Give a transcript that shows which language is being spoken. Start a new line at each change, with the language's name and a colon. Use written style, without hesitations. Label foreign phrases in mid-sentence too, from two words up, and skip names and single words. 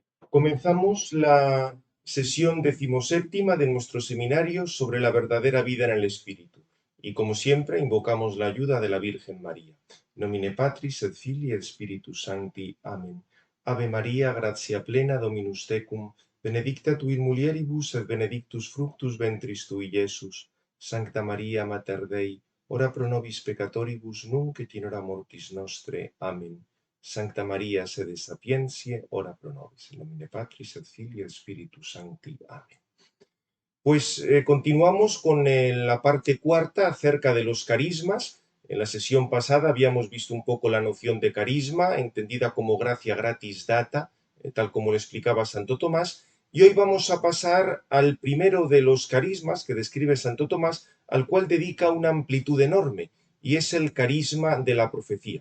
Spanish: Comenzamos la sesión 17ª de nuestro seminario sobre la verdadera vida en el Espíritu. Y como siempre, invocamos la ayuda de la Virgen María.
Latin: Nomine Patris et Filii et Spiritus Sancti. Amén. Ave María, gratia plena, Dominus tecum, benedicta tu in mulieribus et benedictus fructus ventris tui, Iesus. Sancta Maria, Mater Dei, ora pro nobis peccatoribus, nunc et in hora mortis nostre. Amén. Sancta María, sede sapientiae, ora pro nobis. In nomine Patris et Filii et Spiritus Sancti. Amén.
Spanish: Pues continuamos con la parte cuarta acerca de los carismas. En la sesión pasada habíamos visto un poco la noción de carisma, entendida como
Latin: gracia gratis data,
Spanish: tal como lo explicaba Santo Tomás, y hoy vamos a pasar al primero de los carismas que describe Santo Tomás, al cual dedica una amplitud enorme, y es el carisma de la profecía.